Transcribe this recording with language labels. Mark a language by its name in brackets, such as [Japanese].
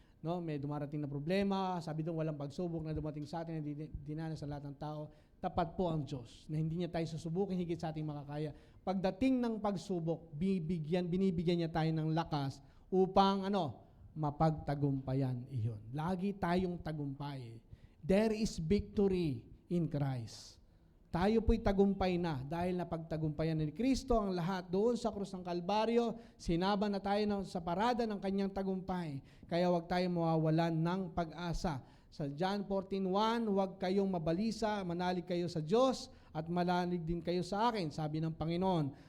[Filipino] No, may dumarating na problema, sabi doon walang pagsubok na dumating sa atin, na dinanas sa lahat ng tao. Tapat po ang Diyos na hindi niya tayo susubukin higit sa ating makakaya. Pagdating ng pagsubok, binibigyan niya tayo ng lakas upang mapagtagumpayan iyon. Lagi tayong tagumpay. [English] There is victory in Christ. [Filipino] Tayo po'y tagumpay na dahil napagtagumpayan ni Kristo ang lahat doon sa krus ng Kalbaryo. Sinaba na tayo sa parada ng kanyang tagumpay. Kaya huwag tayong mawawalan ng pag-asa. Sa John 14:1, huwag kayong mabalisa, manalig kayo sa Diyos at manalig din kayo sa akin, sabi ng Panginoon.